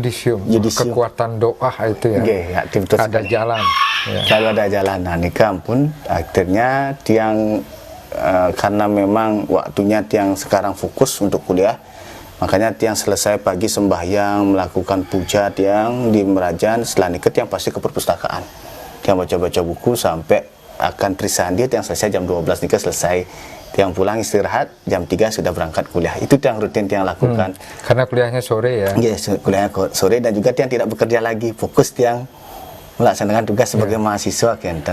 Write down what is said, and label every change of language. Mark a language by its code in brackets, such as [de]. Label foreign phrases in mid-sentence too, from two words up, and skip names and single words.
[id] Kekuatan doa itu ya. Ada jalan. Selalu ada jalan. Nah, nikah pun akhirnya tiang karena memang waktunya tiang sekarang fokus untuk kuliah, makanya tiang selesai pagi sembahyang, melakukan puja tiang di Merajan. Setelah nikah tiang pasti ke perpustakaan, tiang baca-baca buku sampai akan trisandi. Tiang selesai jam 12 nikah selesai, tiang pulang istirahat, jam 3 sudah berangkat kuliah. Itu tiang rutin tiang lakukan. Karena kuliahnya sore ya? Kuliahnya sore, dan juga tiang tidak bekerja lagi, fokus tiang melaksanakan tugas sebagai mahasiswa, Kenten.